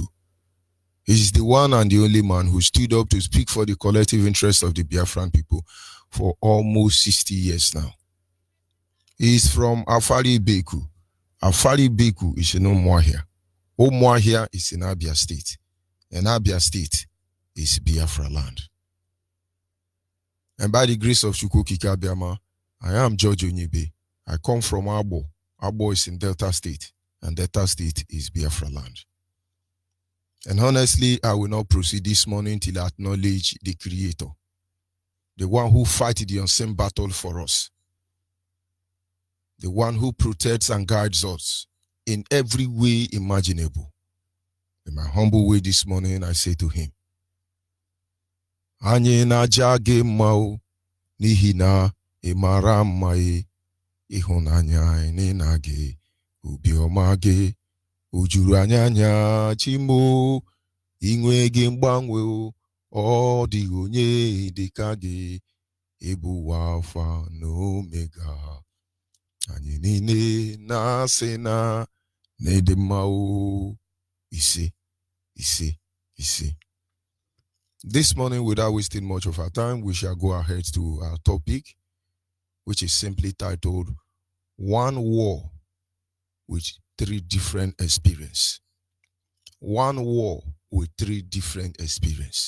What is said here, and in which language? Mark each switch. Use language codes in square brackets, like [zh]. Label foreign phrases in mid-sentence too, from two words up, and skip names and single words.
[en] He is the one and the only man who stood up to speak for the collective interests of the Biafran people for almost 60 years now. He is from Afari Beku. Afari Beku is in Umuahia. Umuahia is in Abia State. And Abia State is Biafra land. And by the grace of Chukwukike Abiama, I am George Onyibe. I come from Abo. Abo is in Delta State. And Delta State is Biafra land. And honestly, I will not proceed this morning till I acknowledge the Creator, the one who fights the unseen battle for us, the one who protects and guides us in every way imaginable. In my humble way this morning, I say to him, [ig] Anyị na-aja gị mma o, n'ihi na ị mara mma e, ịhụnanya anyị na gị, obiọma gị, o juru anyị anya chimo, inwe gị mgbanwe o, ọ dịghị onye dịka gị, ịbụ Alfa na Omega. Anyị niile na-asị na n'ịdị mma o, ise. [en] This morning, without wasting much of our time, we shall go ahead to our topic, which is simply titled, One War with Three Different Experiences. One war with three different experiences.